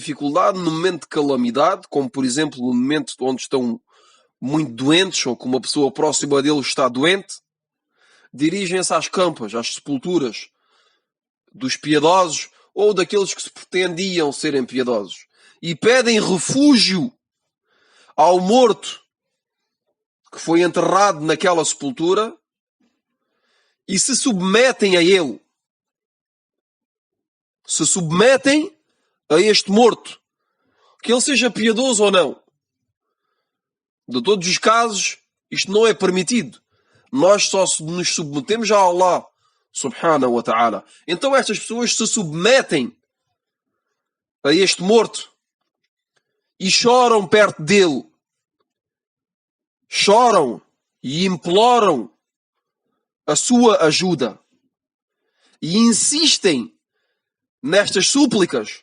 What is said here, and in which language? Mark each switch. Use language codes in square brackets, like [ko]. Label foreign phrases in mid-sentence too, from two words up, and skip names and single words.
[pt] dificuldade, num momento de calamidade, como por exemplo no momento onde estão muito doentes ou que uma pessoa próxima deles está doente, dirigem-se às campas, às sepulturas dos piedosos ou daqueles que se pretendiam serem piedosos e pedem refúgio ao morto que foi enterrado naquela sepultura e se submetem a ele. Se submetem a este morto, que ele seja piedoso ou não. De todos os casos, isto não é permitido. Nós só nos submetemos a Allah [ar] سبحانه وتعالى. [pt] Então estas pessoas se submetem a este morto e choram perto dele. Choram e imploram a sua ajuda. E insistem nestas súplicas.